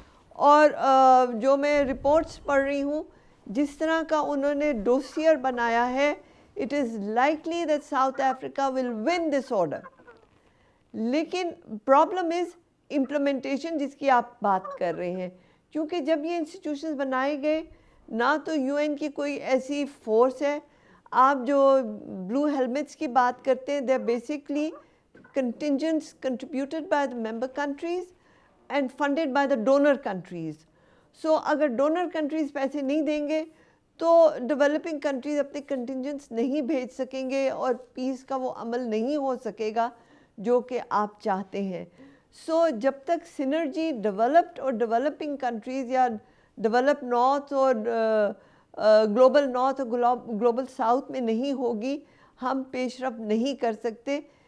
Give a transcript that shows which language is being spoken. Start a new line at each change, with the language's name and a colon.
Urdu: اور جو میں رپورٹس پڑھ رہی ہوں، جس طرح کا انہوں نے ڈوسیئر بنایا ہے،
English: it is likely that South Africa will win this order.
Urdu: لیکن
English: problem is implementation,
Urdu: جس کی آپ بات کر رہے ہیں. کیونکہ جب یہ انسٹیٹیوشنز بنائے گئے، نہ تو UN کی کوئی ایسی فورس ہے. آپ جو بلو ہیلمٹس کی بات کرتے ہیں،
English: they're basically contingents contributed by the member countries and funded by the donor countries.
Urdu: So اگر ڈونر کنٹریز پیسے نہیں دیں گے تو ڈیولپنگ کنٹریز اپنے کنٹینجنٹس نہیں بھیج سکیں گے، اور پیس کا وہ عمل نہیں ہو سکے گا جو کہ آپ چاہتے ہیں. سو جب تک سنرجی ڈیولپڈ اور ڈیولپنگ کنٹریز یا ڈیولپ نارتھ اور گلوبل نارتھ اور گلوبل ساؤتھ میں نہیں ہوگی، ہم پیش رفت نہیں کر سکتے.